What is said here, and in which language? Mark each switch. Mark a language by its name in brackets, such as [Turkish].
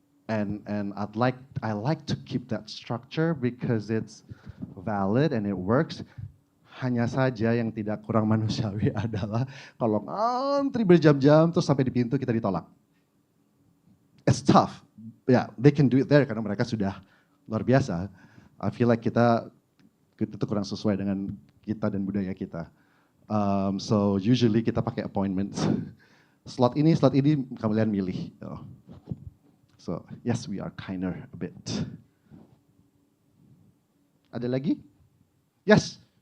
[English] And I like to keep that structure because it's valid and it works. [Indonesian] Hanya saja yang tidak kurang manusiawi adalah kalau antri berjam-jam terus sampai di pintu kita ditolak. [English] It's tough. Yeah, they can do it there [Indonesian] karena mereka sudah luar biasa. [English] I feel like [Indonesian] kita itu kurang sesuai dengan kita dan budaya kita. [English] So usually [Indonesian] kita pakai appointments. Slot ini kalian milih. [English] So yes, we are kinder a bit. [Indonesian] Ada lagi? Yes.